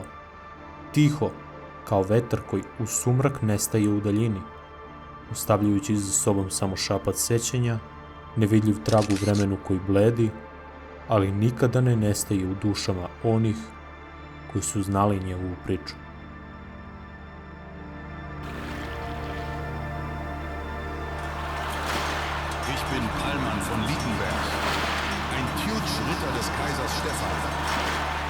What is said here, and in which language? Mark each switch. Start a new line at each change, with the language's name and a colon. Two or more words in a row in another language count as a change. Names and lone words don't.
Serbian: Tiho, kao vetar koji u sumrak nestaje u daljini, ostavljajući za sobom samo šapat sećanja, nevidljiv trag u vremenu koji bledi, ali nikada ne nestaje u dušama onih koji su znali njegovu priču.
German: Ich bin Palman von Wittenberg, ein Tjutsch Ritter des Kaisers Stephan.